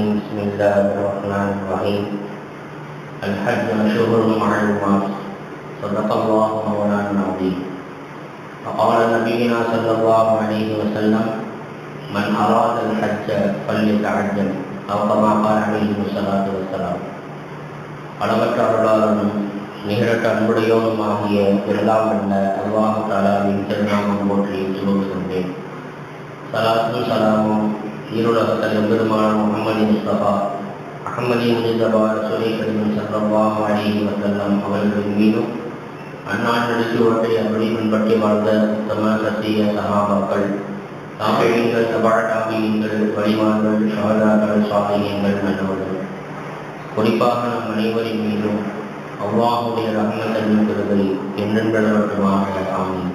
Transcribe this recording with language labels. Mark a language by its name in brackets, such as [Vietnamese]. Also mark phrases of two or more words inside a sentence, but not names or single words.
[Arabic] بسم الله الرحمن الرحيم. الحج أشهر معلومات. صدق الله مولانا العظيم. فقال نبينا صلى الله عليه وسلم: من أراد الحج فليتعجل، أو كما قال عليه الصلاة والسلام. [Tamil] அளவற்ற அருளாளனும் நிகரற்ற அன்புடையோனுமாகிய எல்லாம் வல்ல அல்லாஹ் தஆலாவின் திருநாமம் போற்றி துவங்குகின்றேன். ஸலாத்தும் ஸலாமும் ஈருலக தலைவருமான முஹம்மது முஸ்தபா அஹ்மதி முஜ்தபா ரசூலே கரீம் [Arabic] صلى الله عليه وسلم [Tamil] அவர்களின் மீதும் அன்னார் நடிச்சுவட்டை அப்படி பின்பற்றி வாழ்ந்த உத்தம சத்திய சஹாபாக்கள், தாபிஈன்கள், தபா தாபிஈன்கள், வலிமான்கள், ஷஹதாக்கள், சாலிஹீன்கள், நல்லவர்கள், குறிப்பாக நம் அனைவரின் மீதும் அல்லாஹ்வுடைய ரஹ்மத்தின் கிருபை என்றென்றளவற்றுமாக ஆமீன்.